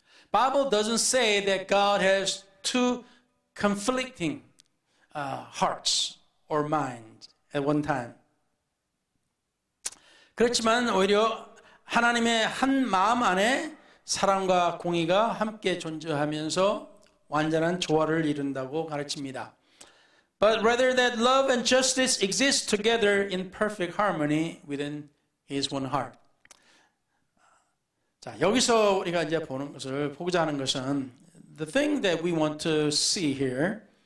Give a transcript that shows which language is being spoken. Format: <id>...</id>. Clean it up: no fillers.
<en>Bible doesn't say that God has two conflicting hearts or minds at one time.</en> <ko>그렇지만 오히려 하나님의 한 마음 안에 사랑과 공의가 함께 존재하면서 완전한 조화를 이룬다고 가르칩니다.</ko> <en>But rather that love and justice exist together in perfect harmony within His one heart.</en> <ko>자, 여기서 우리가 이제 보고자 하는 것은</ko> <en>the thing that we want to see here.</en>